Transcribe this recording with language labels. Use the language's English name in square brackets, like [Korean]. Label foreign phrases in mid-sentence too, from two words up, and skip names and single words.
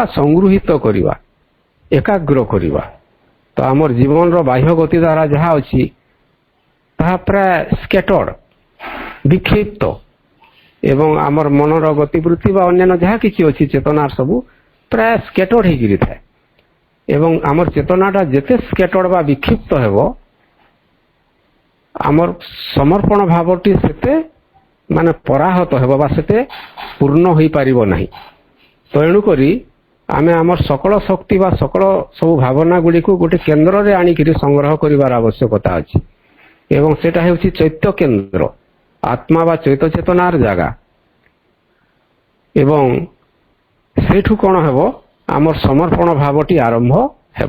[Odia] ସଂଗୃହୀତ କରିବା, ଏକାଗ୍ର କରିବା। ତ ଆମର ଜୀବନର ବାହ୍ୟ ଗତିଧାରା ଯାହା ଅଛି ତାହା ପ୍ରାୟ ସ୍କେଟର୍ଡ, ବିକ୍ଷିପ୍ତ, ଏବଂ ଆମର ମନର ଗତିବୃତ୍ତି ବା ଅନ୍ୟାନ୍ୟ ଯାହା କିଛି ଅଛି ଚେତନାର ସବୁ ପ୍ରାୟ ସ୍କେଟର୍ଡ ହେଇକିରି ଥାଏ। ଏବଂ ଆମର ଚେତନାଟା ଯେତେ ସ୍କେଟର୍ଡ ବା ବିକ୍ଷିପ୍ତ ହେବ ଆମର ସମର୍ପଣ ଭାବଟି ସେତେ ମାନେ ପରାହତ ହେବ ବା ସେତେ ପୂର୍ଣ୍ଣ ହୋଇପାରିବ ନାହିଁ। ତେଣୁକରି ଆମେ ଆମର ସକଳ ଶକ୍ତି ବା ସକଳ ସବୁ ଭାବନା ଗୁଡ଼ିକୁ ଗୋଟେ କେନ୍ଦ୍ରରେ ଆଣିକିରି ସଂଗ୍ରହ କରିବାର ଆବଶ୍ୟକତା ଅଛି ଏବଂ ସେଟା ହେଉଛି ଚୈତ୍ୟ କେନ୍ଦ୍ର, ଆତ୍ମା ବା ଚୈତ ଚେତନାର ଜାଗା। ଏବଂ ସେଇଠୁ କ'ଣ ହେବ ଆମର ସମର୍ପଣ ଭାବଟି ଆରମ୍ଭ ହେବ।